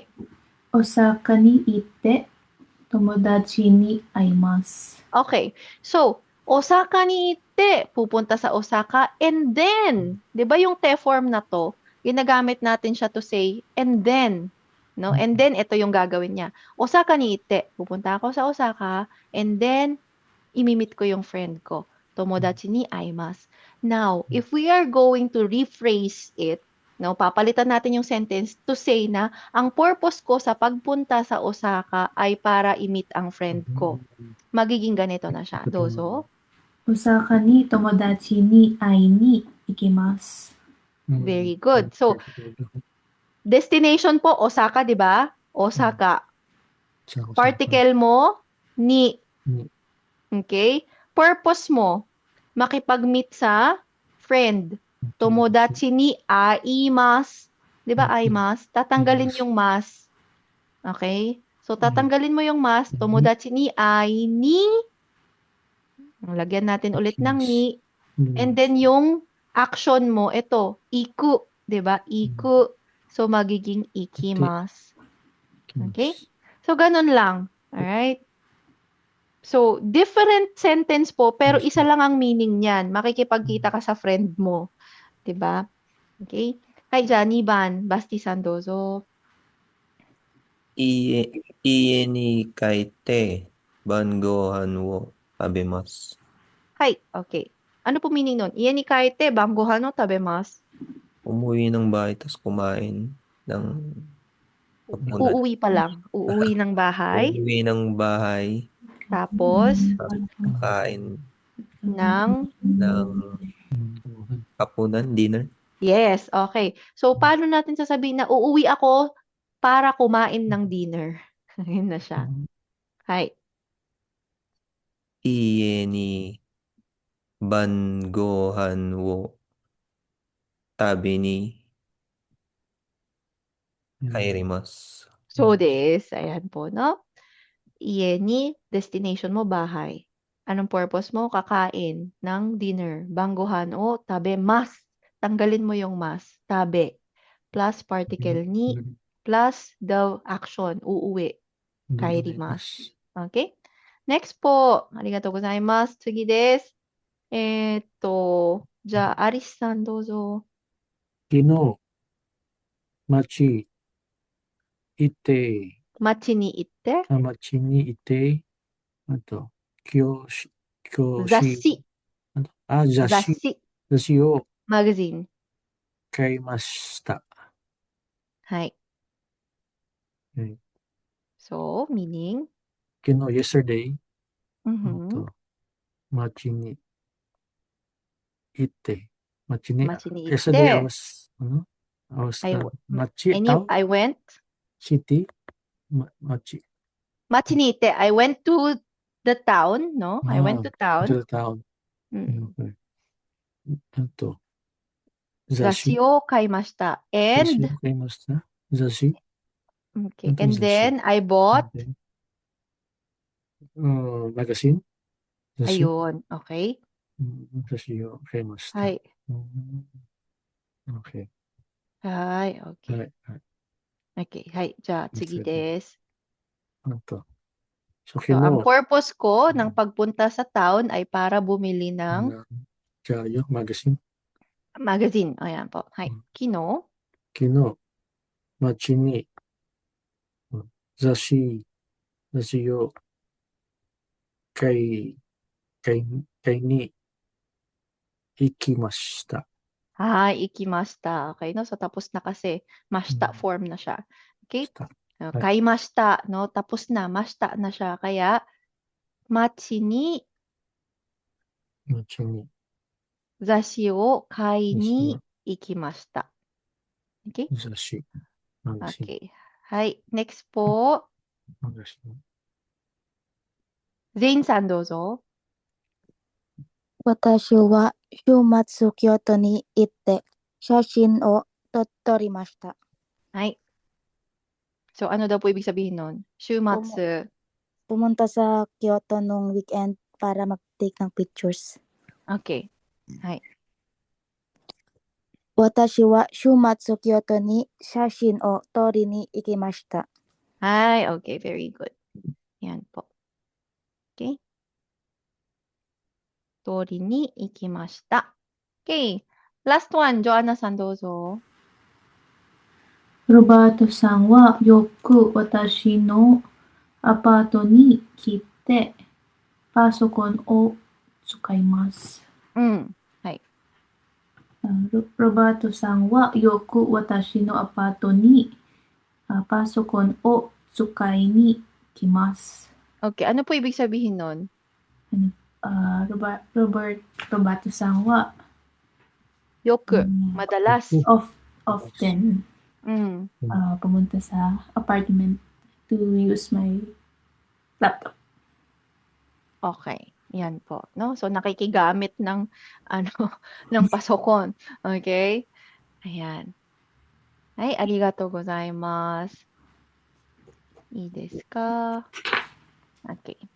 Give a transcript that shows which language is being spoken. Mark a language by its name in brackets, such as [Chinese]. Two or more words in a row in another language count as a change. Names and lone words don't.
[Japanese] 大阪に行って友達に会います. [English] Okay. So, [Japanese] 大阪に行って, [Filipino] pupunta sa Osaka, [English] and then, [Filipino] di ba yung te form na to, ginagamit natin siya [English] to say, and then, [Filipino] no? [English] And then, [Filipino] ito yung gagawin niya. [Japanese] 大阪に行って, [Filipino] pupunta ako sa Osaka, [English] and then, [Filipino] imimit ko yung friend ko. [Japanese] 友達に会います. [English] Now, if we are going to rephrase it, no, [Filipino] papalitan natin yung sentence [English] to say [Filipino] na ang purpose ko sa pagpunta sa Osaka ay para i-meet ang friend ko. Magiging ganito na siya. [Japanese] Dozo. 大阪に友達に会いに行きます. [English] Very good. So, destination po, Osaka, [Filipino] di ba? [English] Osaka. [Filipino] Particle mo, ni. Okay? Purpose mo, makipag-meet sa friend. [Japanese] 友達に会います. [Filipino] Di ba [Japanese] aimasu? [Filipino] Tatanggalin yung mas. Okay? So, tatanggalin mo yung mas. [Japanese] 友達に会いに. [Filipino] Lagyan natin ulit ng ni. [English] And then [Filipino] yung action mo, ito, iku. Di ba? Iku. So, magiging ikimasu. Okay? So, ganun lang. [English] Alright? [Filipino] So, [English] different sentence [Filipino] po, pero isa lang ang meaning niyan. Makikipagkita ka sa friend mo. Diba? [Japanese] Okay? はい、じゃ, 2 番、バスティさんどうぞ。家に帰って晩ご飯を食べます。 [Filipino] はい、okay. Ano po meaning nun? [Japanese] 家に帰って、晩ご飯を食べます. [Filipino] Umuwi ng bahay tapos kumain ng hapunan. Uuwi pa lang. Uuwi ng bahay. Uuwi ng bahay, Tapos, kain ng... ng hapunan, dinner. [English] Yes, okay. [Filipino] So, paano natin sasabihin na uuwi ako para kumain ng dinner? Ayun na siya. [Japanese] Hai. 家に晩ご飯を食べに入ります。 [English] So this, [Filipino] ayan po, no? [Japanese] 家に, [Filipino] destination mo, bahay. Anong purpose mo? Kakain ng dinner. [Japanese] 晩ご飯を食べます. [Filipino] Tanggalin mo yung mas. Tabe. [English] Plus particle ni. Plus the action. Uuwi. Kairimasu. Okay? Next po. [Japanese] ありがとうございます. 次です. じゃ、Arisさん、どうぞ. 昨日、町行って、町に行って. 町に行って、あと、教師、 Zassi. 雑誌、 Zassi. 雑誌を [English] Magazine. [Japanese] 買いました。はい。はい、 [English] So, meaning? [Japanese] 昨日、yesterday、 Mhm. 町に行って、町に、町に行って [English] yesterday I was, I went. city, [Japanese] 町。町に行って. [English] I went to the town, no? I went to to town. the town. Mm. [Japanese] Okay. あと、雑誌雑誌を買いました. 雑誌 [English] And, [Japanese] を買いました。雑誌 [English] okay. [Filipino] Ano [English] And [Japanese] zashi? [English] then, I bought. magazine 雑誌 [Filipino] Ayun. Okay. [Japanese] 雑誌を買いました。 Hai. [English] Okay. [Japanese] Hai. は [English] Okay. [Japanese] い。はい。 [English] Okay. Hai. [Japanese] じゃ、次です. あと、 [English] So, [Japanese] 昨 [Filipino] ang [Japanese] 日、 [Filipino] purpose ko ng pagpunta sa town ay para bumili ng [Japanese] じゃあよ、magazine [Filipino] magazine. Ayan po. [Japanese] はい。昨日. 昨日、町に、雑誌を買いに行きました。 Ikimashita. [Filipino] Okay, no? So, tapos na kasi. Mashita form na siya. [English] Okay? [Japanese] した Kaimashita, [Filipino] no? Tapos na. Mashita na siya. Kaya, [Japanese] 町に町に、雑誌を買いに行きました. Okay? 雑誌、magazine [English] Okay. Hai. Next po. [Japanese] Zaneさん、どうぞ. 私は週末京都に行って写真を撮りました。 Ay. [Filipino] So, ano daw po ibig sabihin nun? [Japanese] Shumatsu. [Filipino] Pumunta sa Kyoto nung weekend para mag-take ng pictures. [English] Okay. Ay. [Japanese] 私は週末京都に写真を撮りに行きました。 [English] Ay, okay. Very good. [Filipino] Yan po. [Japanese] Okay. 撮りに行きました. Okay. [English] Last one, [Japanese] Joanna-san, dozo. ロバートさんはよく私のアパートに来てパソコンを使います。はい。ロバートさんはよく私のアパートにパソコンを使いに来ます。 [Filipino] Okay. Ano po ibig sabihin nun? [Japanese] ロバートさんは Yoku. [Filipino] Madalas. [English] often [Filipino] pumunta sa [English] apartment to use my laptop. [Filipino] Okay. Yan po, no? So, nakikigamit ng, ng pasokon. Okay? Ayan. Ay, [Japanese] arigatou gozaimasu. いいですか? [English] Okay.